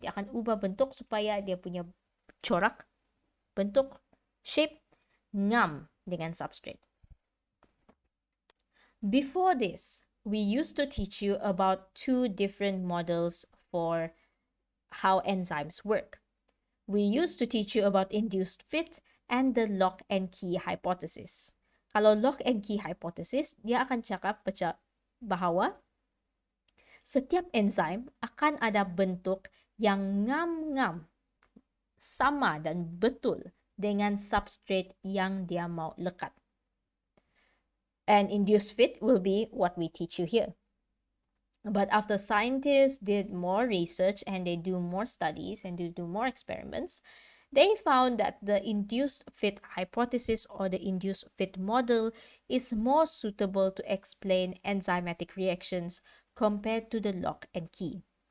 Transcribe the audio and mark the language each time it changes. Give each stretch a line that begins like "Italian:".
Malay: Dia akan ubah bentuk supaya dia punya corak, bentuk, shape, ngam dengan substrate.
English: Before this, we used to teach you about 2 different models for how enzymes work. We used to teach you about induced fit and the lock and key hypothesis.
Malay: Kalau lock and key hypothesis, dia akan cakap bahwa setiap enzyme akan ada bentuk yang ngam-ngam, sama dan betul dengan substrate yang dia mau lekat.
English: And induced fit will be what we teach you here. But after scientists did more research and they do more studies and they do more experiments, they found that the induced fit hypothesis or the induced fit model is more suitable to explain enzymatic reactions compared to the lock and key.